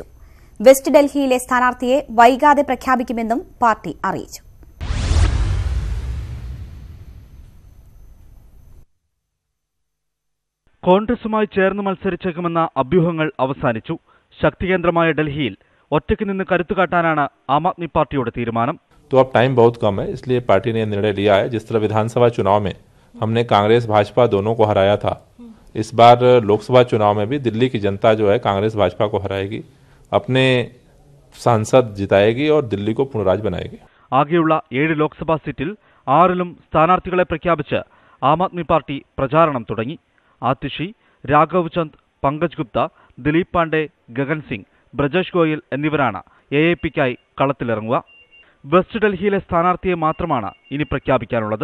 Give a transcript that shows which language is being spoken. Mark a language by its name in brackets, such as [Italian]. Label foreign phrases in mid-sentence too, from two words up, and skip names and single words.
[Malayalam] വെസ്റ്റ് ഡൽഹിയിലെ സ്ഥാനാർത്ഥിയെ വൈകാതെ പ്രഖ്യാപിക്കുമെന്നും പാർട്ടി അറിയിച്ചു. കോൺഗ്രസുമായി ചേർന്ന് മത്സരിച്ചേക്കുമെന്ന അഭ്യൂഹങ്ങൾ അവസാനിച്ചു. ശക്തികേന്ദ്രമായ ഡൽഹിയിൽ ഒറ്റയ്ക്ക് നിന്ന് കരുത്തുകാട്ടാനാണ് ആം ആദ്മി പാർട്ടിയുടെ തീരുമാനം. [Hindi] तो अब टाइम बहुत कम है, इसलिए पार्टी ने निर्णय लिया है. जिस तरह विधानसभा चुनाव में हमने कांग्रेस भाजपा दोनों को हराया था, इस बार लोकसभा चुनाव में भी दिल्ली की जनता जो है कांग्रेस भाजपा को हराएगी, अपने सांसद जिताएगी और दिल्ली को पूर्ण राज्य बनाएगी. [Malayalam] ആകെയുള്ള 7 ലോക്സഭാ സീറ്റിൽ 6ലും സ്ഥാനാർത്ഥികളെ പ്രഖ്യാപിച്ച് ആം ആദ്മി പാർട്ടി പ്രചാരണം തുടങ്ങി. ആതിഷി, രാഘവ് ചന്ദ്, പങ്കജ് ഗുപ്ത, ദിലീപ് പാണ്ഡെ, ഗഗൻ സിംഗ്, ബ്രജേഷ് ഗോയൽ എന്നിവരാണ് AAPക്കായി കളത്തിലിറങ്ങുക. വെസ്റ്റ് ഡൽഹിയിലെ സ്ഥാനാർത്ഥിയെ മാത്രമാണ് ഇനി പ്രഖ്യാപിക്കാനുള്ളത്.